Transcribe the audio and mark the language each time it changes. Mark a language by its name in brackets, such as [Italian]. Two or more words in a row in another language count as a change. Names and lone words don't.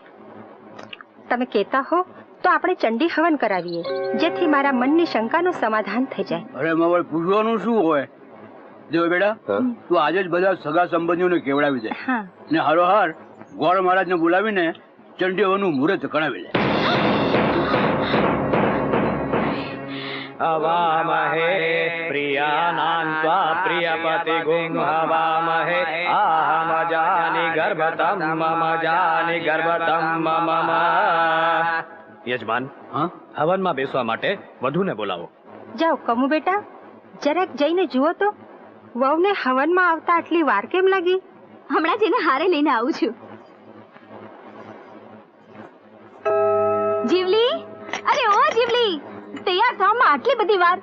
[Gujarati] તમે કહેતા હો તો આપણે ચંડી હવન કરાવીએ, જેથી મારા મનની શંકાનું સમાધાન થઈ જાય। અરે મવળ, પૂછવાનું શું હોય? દેવ બેટા, તું આજે જ બધા સગા સંબંધીઓને કેવડાવી દે ને હારોહાર ગોળ મહારાજને બોલાવીને ચંડી હવનનું મુહૂર્ત કરાવી લે। [Sanskrit] हवामहे प्रियानान्त्वा प्रियपतिगुं हवामहे आहमजानि गर्भतं मम जानि गर्भतं मम। [Gujarati] યજમાન, હવનમાં બેસવા માટે વધુને બોલાવો। જાઓ કમુ બેટા, જરાક જઈને જુઓ તો વહુને હવનમાં આવતા આટલી વાર કેમ લાગી? હમણાં જઈને હારે લઈને આવું છું। જીવલી, અરે ઓ જીવલી, તૈયાર થવામાં આટલી બધી વાર?